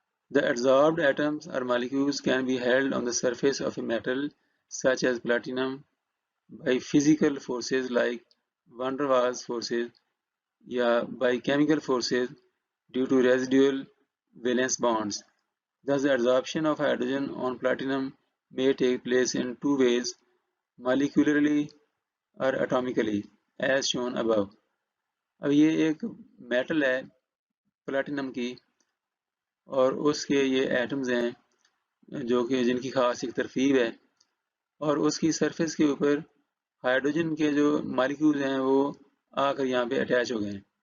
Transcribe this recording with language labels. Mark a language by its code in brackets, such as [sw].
[en] The adsorbed atoms or molecules can be held on the surface of a metal such as platinum by physical forces like van der Waals forces یا by chemical forces due to residual valence bonds. Thus the adsorption of hydrogen on platinum may take place in two ways, molecularly or atomically as shown above. [ur] اب یہ ایک metal ہے platinum کی اور اس کے یہ atoms ہیں جو کہ جن کی خاص ایک ترکیب ہے، اور اس کی سرفیس کے اوپر ہائیڈروجن کے جو مالیکول ہیں وہ آ کر یہاں پہ اٹیچ ہو گئے ہیں۔